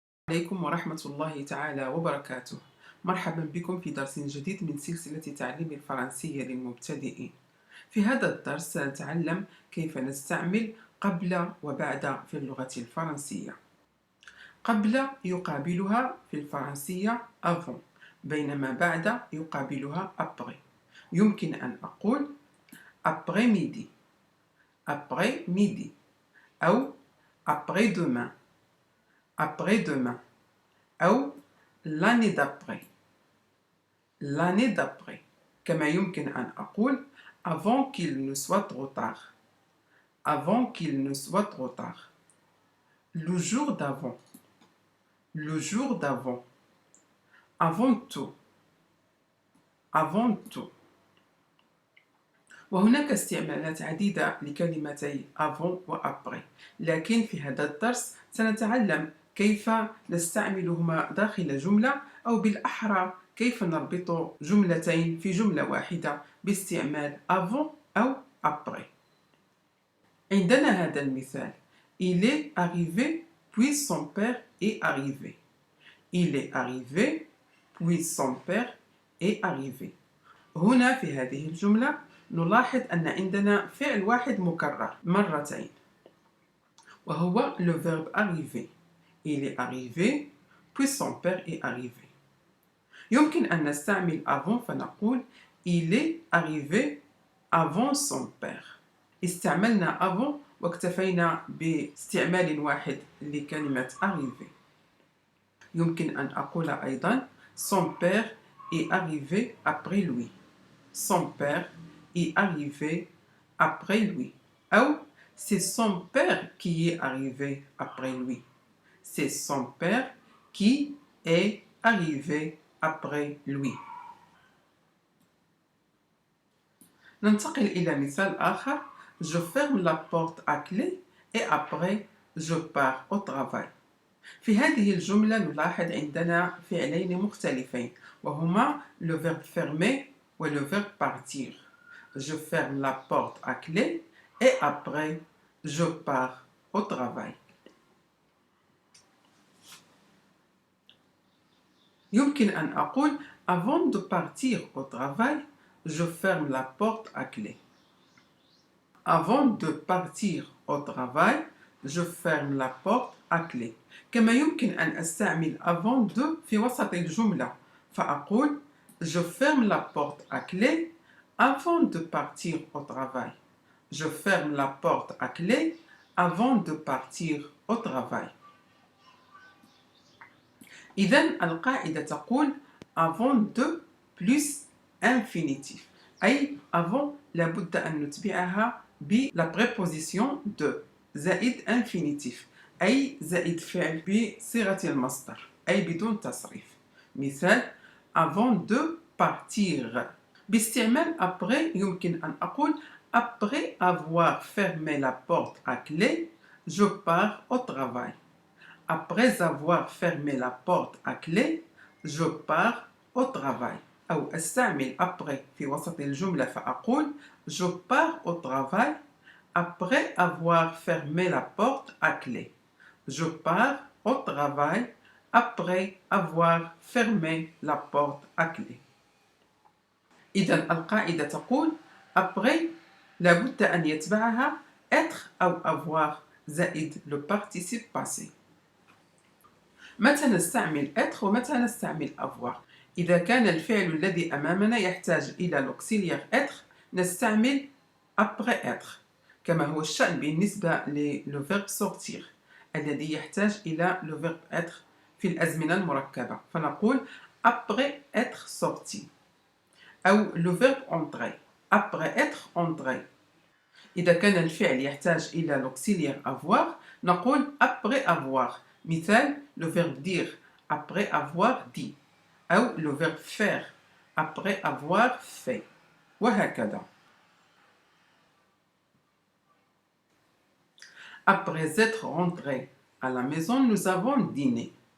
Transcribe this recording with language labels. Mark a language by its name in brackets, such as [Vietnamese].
[Arabic] عليكم ورحمة الله تعالى وبركاته. مرحبا بكم في درس جديد من سلسلة تعليم الفرنسية للمبتدئين. في هذا الدرس سنتعلم كيف نستعمل قبل وبعد في اللغة الفرنسية. قبل يقابلها في الفرنسية avant، بينما بعد يقابلها après. يمكن أن أقول [French] après midi، après midi، أو après demain، après-demain، أو l'année d'après، l'année d'après. [Arabic] كما يمكن أن أقول [French] avant qu'il ne soit trop tard، avant qu'il ne soit trop tard. Le jour d'avant، le jour d'avant. avant tout، avant tout. [Arabic] وهناك استعمالات عديدة لكلمتي avant و après، لكن في هذا الدرس سنتعلم كيف نستعملهما داخل جملة، أو بالأحرى كيف نربط جملتين في جملة واحدة باستعمال avant أو après. عندنا هذا المثال: [French] Il est arrivé puis son père est arrivé. Il est arrivé puis son père est arrivé. [Arabic] هنا في هذه الجملة نلاحظ أن عندنا فعل واحد مكرر مرتين، وهو [French] le verbe arriver. Il est arrivé puis son père est arrivé. [Arabic] يمكن أن نستعمل [French] avant [Arabic] فنقول [French] il est arrivé avant son père. [Arabic] استعملنا avant واكتفينا باستعمال واحد لكلمة arriver. يمكن أن أقول أيضا [French] son père est arrivé après lui. Son père est arrivé après lui. Ou c'est son père qui est arrivé après lui. C'est son père qui est arrivé après lui. [Arabic] ننتقل إلى مثال آخر: [French] Je ferme la porte à clé et après je pars au travail. [Arabic] في هذه الجملة نلاحظ عندنا فعلين مختلفين، وهما [French] le verbe fermer [Arabic] و [French] le verbe partir. Je ferme la porte à clé et après je pars au travail. [Arabic] يمكن أن أقول [French] avant de partir au travail je ferme la porte à clé. Avant de partir au travail je ferme la porte à clé. [Arabic] كما يمكن أن أستعمل [French] avant de [Arabic] في وسط الجملة فأقول [French] je ferme la porte à clé avant de partir au travail. Je ferme la porte à clé avant de partir au travail. [Arabic] إذن القاعدة تقول [French] avant de plus infinitif، [Arabic] أي avant لابد أن نتبعها بلا préposition de زائد infinitif، أي زائد فعل بصيغة المصدر، أي بدون تصريف. [French] مثال: avant de partir. [Arabic] باستعمال [French] après [Arabic] يمكن أن أقول [French] après avoir fermé la porte à clé je pars au travail. Après avoir fermé la porte à clé je pars au travail. [Arabic] أو أستعمل [French] après [Arabic] في وسط الجملة فأقول [French] je pars au travail après avoir fermé la porte à clé. Je pars au travail après avoir fermé la porte à clé. [Arabic] إذن القاعدة تقول après لابد أن يتبعها être أو avoir زائد [French] le participe passé. [Arabic] متى نستعمل être ومتى نستعمل avoir؟ إذا كان الفعل الذي أمامنا يحتاج إلى [French] l'auxiliaire être [Arabic] نستعمل [French] après être، [Arabic] كما هو الشأن بالنسبة [French] le verbe sortir [Arabic] الذي يحتاج إلى [French] le verbe être [Arabic] في الأزمنة المركبة، فنقول [French] après être sorti. أو le verbe entrer après être entré. [Arabic] إذا كان الفعل يحتاج إلى [French] l'auxiliaire avoir [Arabic] نقول [French] après avoir. مثال: le verbe dire après avoir dit، أو le verbe faire après avoir fait، وهكذا. Après être rentré à la maison nous avons dîné.